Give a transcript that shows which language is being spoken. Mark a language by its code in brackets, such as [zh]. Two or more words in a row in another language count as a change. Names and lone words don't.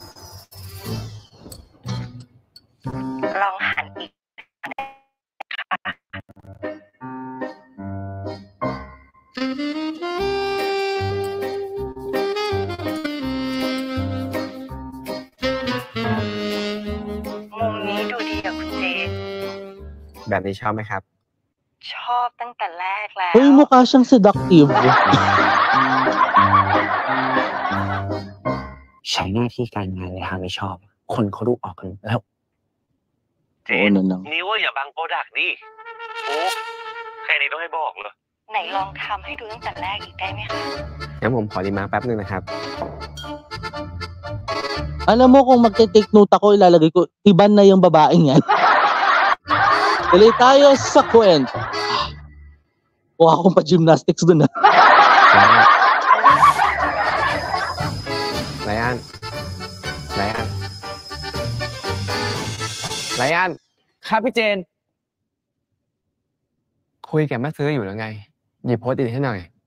[th] ลองหันอีกมุมนี้ดูดีกับคุณเจน แบบนี้ชอบไหมครับ ชอบตั้งแต่แรกแล้ว [tl] Uy, mukha siyang seductive. [th] ใช้หน้าที่การงานในทางไม่ชอบ คนเขาดูออกกันแล้ว เจนนี่ว่าอย่าบังโปรดักต์ดิโอ้แค่นี้ต้องให้บอกเหรอ ไหนลองทำให้ดูตั้งแต่แรกอีกได้ไหมคะ งั้นผมขอรีมาร์คแป๊บนึงนะครับ [tl] Alam mo kung magte-take note ako, ilalagay ko, iban na yung babaeng yan. Tuloy tayo sa kwento. Mukha akong pa-gymnastics dun ah. [th] ไลอ้อนครับพี่เจน คุยกับแม่ซื้ออยู่แล้วไง หยิบโพสต์อิทให้หน่อย